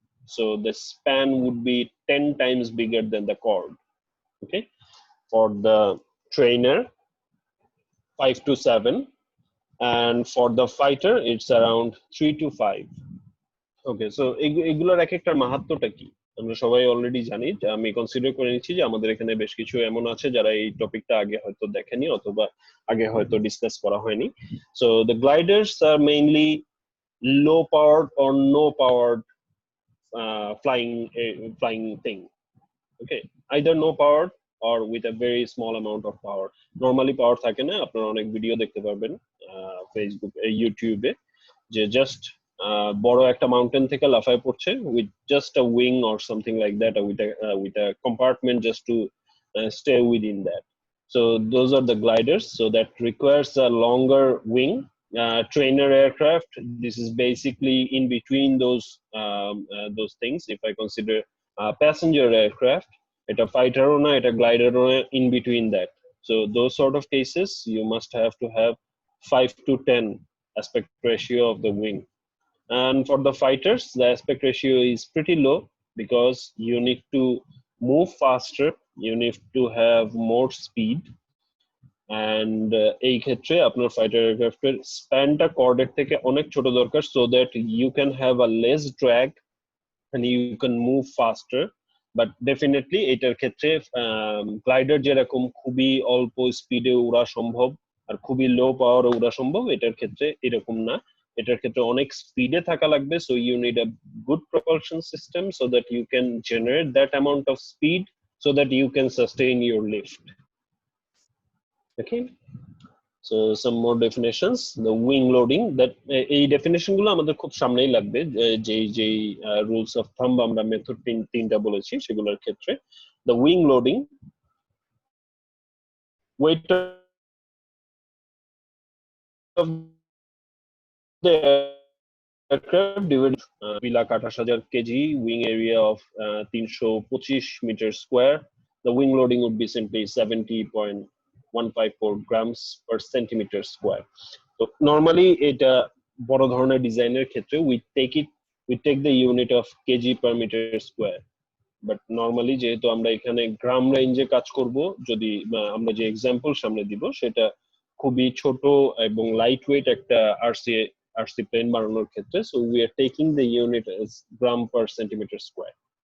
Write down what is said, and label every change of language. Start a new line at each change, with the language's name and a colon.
English: So the span would be 10 times bigger than the chord. Okay, for the trainer 5 to 7, and for the fighter it's around 3 to 5.
Bangla: Okay, so এগুলোর এক একটার মাহাত্ম্যটা কি আমরা সবাই already জানি। আমি consider করে নিচ্ছি যে আমাদের এখানে বেশ কিছু এমন আছে যারা এই টপিকটা আগে হয়তো দেখেনি অথবা আগে হয়তো ডিসকাস করা হয়নি।
English: So the gliders are mainly low powered or no powered flying thing. Okay, either no powered or with a very small amount of power.
Bangla: Normally power থাকে না, আপনারা অনেক ভিডিও দেখতে পারবেন ফেসবুক ইউটিউবে, যে জাস্ট বড় একটা মাউন্টেন থেকে লাফায় পড়ছে
English: with just a wing or something like that, or with a compartment just to stay within that. So those are the gliders, so that requires a longer wing. Trainer aircraft, this is basically in between those things. If I consider passenger aircraft,
Bangla: এটা fighter ও না, এটা glider ও না,
English: in between that. So those sort of cases you must have to have 5 to 10 aspect ratio of the wing. And for the fighters, the aspect ratio is pretty low because you need to move faster, you need to have more speed, and
Bangla: এই ক্ষেত্রে আপনার fighter এয়ারক্রাফটের স্প্যানটা কর্ডের থেকে অনেক ছোট দরকার,
English: so that you can have a less drag and you can move faster. But definitely
Bangla: এটার ক্ষেত্রে glider যেরকম খুবই অল্প স্পিডে উড়া সম্ভব আর খুবই লো পাওয়ারে উড়া সম্ভব, এটার ক্ষেত্রে এরকম না, এটার ক্ষেত্রে অনেক স্পিডে থাকা লাগবে।
English: So you need a good propulsion system so that you can generate that amount of speed so that you can sustain your lift. Okay, So some more definitions. The wing loading, that
Bangla: এই definition গুলো আমাদের খুব সামনেই লাগবে, যে rules of thumb আমরা method তিনটা বলেছি সেগুলোর ক্ষেত্রে।
English: The wing loading, weight of the aircraft divided 2,28,000 kg, wing area of 325 meters square. The wing loading would be simply 70.154 grams per centimeter square. So normally
Bangla: এটা বড় ধরনের ডিজাইনের ক্ষেত্রে
English: we take the unit of kg per meter square, but normally
Bangla: যেহেতু আমরা এখানে গ্রাম রেঞ্জে কাজ করব, যদি আমরা যে এক্সাম্পল সামনে দিব সেটা খুবই ছোট এবং লাইট ওয়েট একটা RC plane বানানোর ক্ষেত্রে,
English: so we are taking the unit as gram per centimeter square.